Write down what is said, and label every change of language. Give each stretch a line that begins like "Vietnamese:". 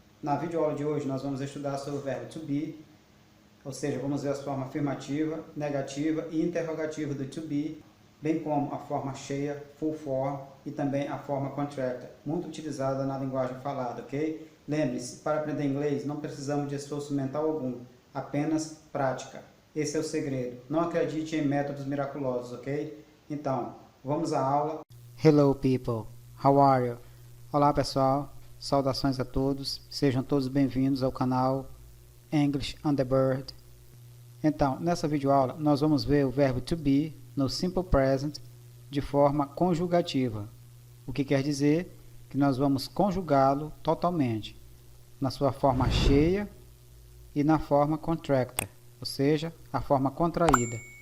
Portuguese: Na videoaula de hoje nós vamos estudar sobre o verbo to be, ou seja, vamos ver as formas afirmativa, negativa e interrogativa do to be, bem como a forma cheia, full form e também a forma contracted, muito utilizada na linguagem falada, ok? Lembre-se, para aprender inglês não precisamos de esforço mental algum, apenas prática. Esse é o segredo. Não acredite em métodos miraculosos, ok? Então, vamos à aula.
English: Hello people, how are you?
Portuguese: Olá pessoal, saudações a todos, sejam todos bem-vindos ao canal English on the Bird. Então, nessa videoaula nós vamos ver o verbo to be no simple present de forma conjugativa. O que quer dizer que nós vamos conjugá-lo totalmente, na sua forma cheia e na forma contracted, ou seja, a forma contraída.